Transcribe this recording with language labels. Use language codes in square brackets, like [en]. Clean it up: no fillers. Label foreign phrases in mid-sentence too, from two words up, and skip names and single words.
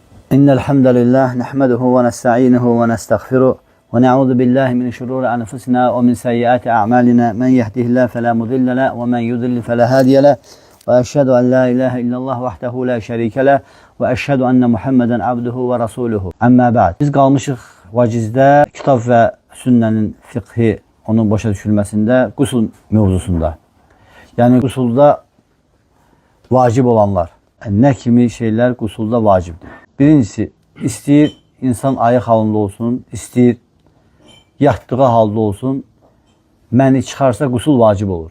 [ar] إن الحمد لله نحمده ونستعينه ونستغفره ونعوذ بالله من شرور أنفسنا ومن سيئات أعمالنا من يهده الله فلا مضل له ومن يضلل فلا هادي له وأشهد أن لا إله إلا الله وحده لا şerike له وأشهد أن محمدا عبده ورسوله. أما بعد. [az] Biz qalmışıq vacizdə kitab və sünnənin fiqhi, onun başa düşülməsində, qusul mövzusunda. Yəni qusulda vacib olanlar. Nə kimi şeylər qusulda vacibdir? Birincisi, istəyir insan ayıq halında olsun, istəyir yatdığı halda olsun, məni çıxarsa qusul vacib olur.